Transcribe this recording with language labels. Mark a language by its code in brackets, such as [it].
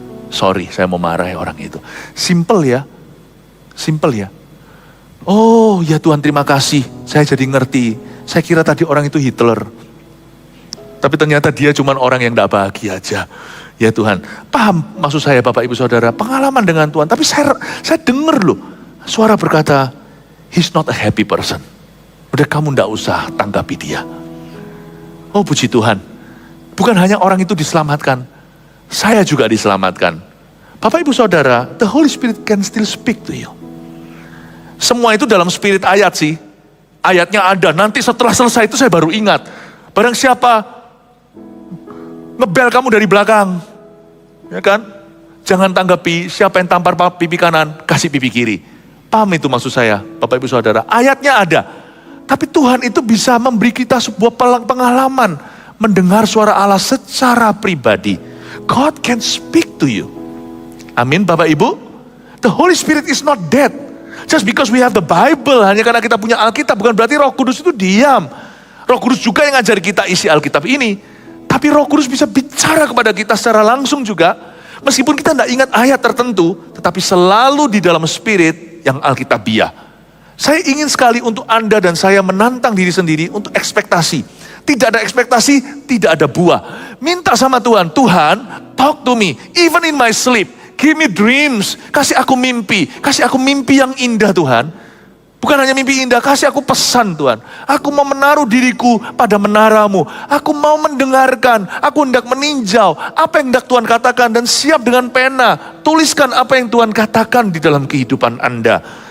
[id] Sorry, saya mau marahi orang itu. Simple ya. Simple ya. Oh ya Tuhan terima kasih. Saya jadi ngerti. Saya kira tadi orang itu Hitler. Tapi ternyata dia cuma orang yang gak bahagia aja. Ya Tuhan. Paham maksud saya Bapak Ibu Saudara. Pengalaman dengan Tuhan. Tapi saya dengar loh. Suara berkata, [en] he's not a happy person. [id] Udah kamu gak usah tanggapi dia. Oh puji Tuhan. Bukan hanya orang itu diselamatkan. Saya juga diselamatkan. Bapak Ibu Saudara, [en] the Holy Spirit can still speak to you. [id] Semua itu dalam spirit ayat sih. Ayatnya ada, nanti setelah selesai itu saya baru ingat. Barang siapa ngebel kamu dari belakang. Ya kan? Jangan tanggapi siapa yang tampar pipi kanan, kasih pipi kiri. Paham itu maksud saya, Bapak Ibu Saudara. Ayatnya ada. Tapi Tuhan itu bisa memberi kita sebuah pengalaman. Mendengar suara Allah secara pribadi. [en] God can speak to you. [id] Amin Bapak Ibu. [en] The Holy Spirit is not dead. Just because we have the Bible, [id] hanya karena kita punya Alkitab, bukan berarti Roh Kudus itu diam. Roh Kudus juga yang ngajari kita isi Alkitab ini. Tapi Roh Kudus bisa bicara kepada kita secara langsung juga. Meskipun kita tidak ingat ayat tertentu, tetapi selalu di dalam spirit yang Alkitabiah. Saya ingin sekali untuk Anda dan saya menantang diri sendiri untuk ekspektasi. Tidak ada ekspektasi, tidak ada buah. Minta sama Tuhan, Tuhan [en] talk to me, even in my sleep. Give me dreams, [id] kasih aku mimpi yang indah Tuhan. Bukan hanya mimpi indah, kasih aku pesan Tuhan. Aku mau menaruh diriku pada menaramu. Aku mau mendengarkan, aku hendak meninjau apa yang hendak Tuhan katakan. Dan siap dengan pena, tuliskan apa yang Tuhan katakan di dalam kehidupan Anda.